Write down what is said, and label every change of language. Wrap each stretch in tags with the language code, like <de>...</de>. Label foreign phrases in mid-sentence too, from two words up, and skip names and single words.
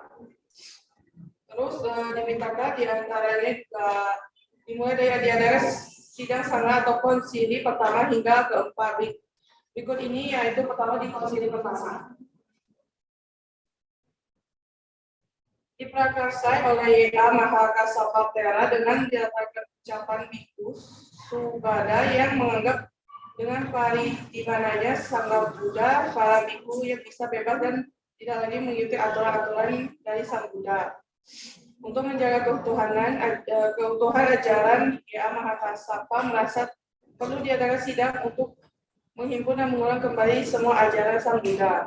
<id>Terus Tipitaka diantaranya dimulai dari antara sidang sanga atau konsili pertama hingga keempat. Berikut ini yaitu pertama di konsili pertama. Diprakarsai oleh Y.A. Mahakassapa dengan dilatarkan ucapan Bhikkhu Subhada yang menganggap dengan paritibananya Sangha Buddha, para bhikkhu yang bisa bebas dan tidak lagi mengikuti aturan-aturan dari Sang Buddha. Untuk menjaga keutuhan ajaran, Y.A. Mahakassapa merasa perlu diadakan sidang untuk menghimpun dan mengulang kembali semua ajaran Sang Buddha.</id>